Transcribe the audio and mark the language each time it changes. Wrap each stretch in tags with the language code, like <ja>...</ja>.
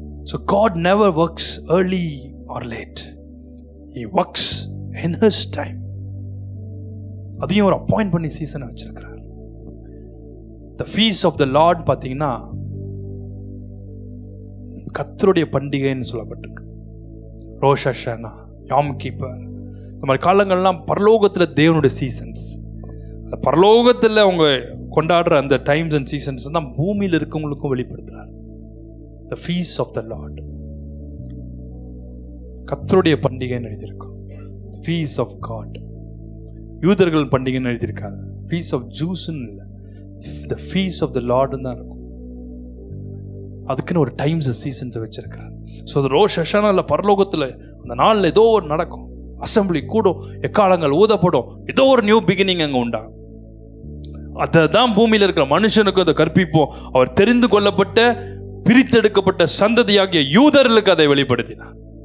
<en>So God never works early or late. He works in His time.</en> <ta>அதையும் ஒரு appoint பண்ணி சீசனை வச்சிருக்கிறார்.</ta> <en>The feast of the Lord</en> <ta>பார்த்தீங்கன்னா கர்த்தருடைய பண்டிகைன்னு சொல்லப்பட்டிருக்கு. ரோஷ் ஹஷானா, யாம் கீப்பர், இந்த மாதிரி காலங்கள்லாம் பரலோகத்தில் தேவனுடைய சீசன்ஸ். அந்த பரலோகத்தில் அவங்க கொண்டாடுற அந்த டைம்ஸ் அண்ட் சீசன்ஸ் தான் பூமியில் இருக்கவங்களுக்கும் வெளிப்படுத்துறார்.</ta> <en>The feast of the Lord,</en> <ta>கர்த்தருடைய பண்டிகைன்னு எழுதியிருக்கும்.</ta> <en>feast of God.</en> <ta>யூதர்கள் பண்டிகைன்னு எழுதியிருக்காங்க.</ta> <en>feast of Jews-</en> <ta>ன்னு இல்லை,</ta> <en>the feast of the Lord</en> <ta>தான் இருக்கும். அதுக்குன்னு ஒரு டைம்ஸ் சீசன்ஸ் வச்சிருக்கிறார். ஸோ அது ரோஷ் ஹஷானால பரலோகத்தில் அந்த நாளில் ஏதோ ஒரு நடக்கும், அசம்பிளி கூடும், எக்காலங்கள் ஊதப்படும், ஏதோ ஒரு நியூ பிகினிங் அங்கே உண்டாகும். அதை தான் பூமியில் இருக்கிற மனுஷனுக்கு அதை கற்பிப்போம். அவர் தெரிந்து கொள்ளப்பட்ட பிரித்தெடுக்கப்பட்ட சந்ததியாகிய யூதர்களுக்கு அதை வெளிப்படுத்தினார்.</ta>